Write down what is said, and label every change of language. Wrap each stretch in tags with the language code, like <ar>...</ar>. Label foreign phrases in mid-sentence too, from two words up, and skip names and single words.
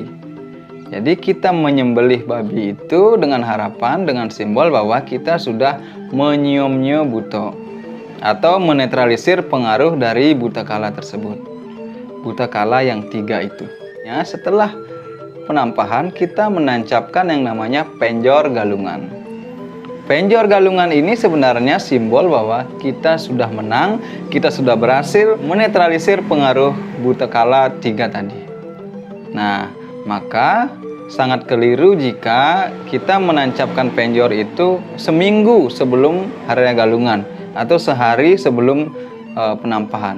<id>Jadi kita menyembelih babi itu dengan harapan, dengan simbol bahwa kita sudah menyiomnya buto atau menetralisir pengaruh dari Buta Kala tersebut. Buta Kala yang 3 itu. Ya, setelah penampahan kita menancapkan yang namanya penjor galungan. Penjor galungan ini sebenarnya simbol bahwa kita sudah menang, kita sudah berhasil menetralisir pengaruh buta kala 3 tadi. Nah, maka sangat keliru jika kita menancapkan penjor itu seminggu sebelum hari raya galungan atau sehari sebelum penampahan.</id>